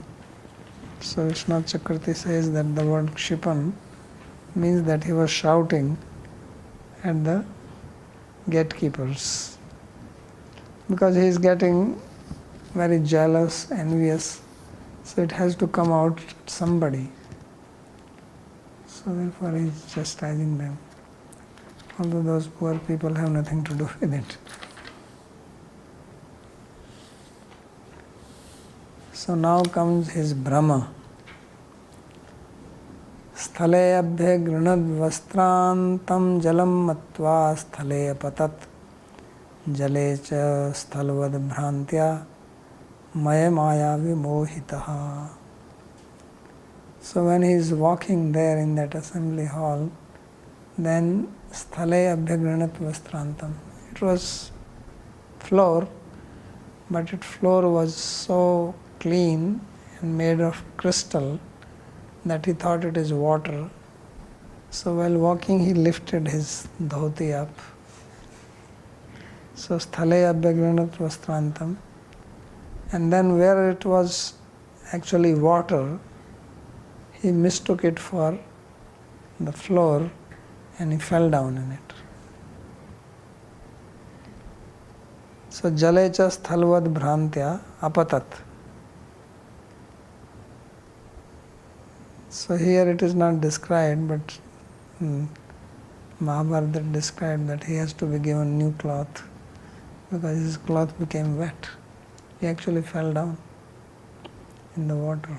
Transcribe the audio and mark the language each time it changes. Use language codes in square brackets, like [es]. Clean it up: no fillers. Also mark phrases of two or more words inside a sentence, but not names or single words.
[en] So Vishwanath Chakravarti says that the word Kshipan means that he was shouting at the gatekeepers, because he is getting very jealous, envious, so it has to come out somebody. So therefore he is chastising them, although those poor people have nothing to do with it. So now comes his Brahma. [sa] स्थले अभ्यगृह्णाद् वस्त्रान्तं जलं मत्वा स्थले अपतत् जले च स्थलवद् भ्रान्त्या माया माया विमोहितः. [en] So when he is walking there in that assembly hall, then [sa] स्थले अभ्यगृह्णाद् वस्त्रान्तम्. [en] It was floor, but its floor was so clean and made of crystal that he thought it is water. So while walking he lifted his dhoti up. [sa] So स्थले अभ्यगृह्णाद् वस्त्रान्तम्. [en] And then where it was actually water, he mistook it for the floor and he fell down in it. [sa] So जले च स्थलवद् भ्रान्त्या अपतत्. [en] So here it is not described, but Mahabharata described that he has to be given new cloth because his cloth became wet. He actually fell down in the water.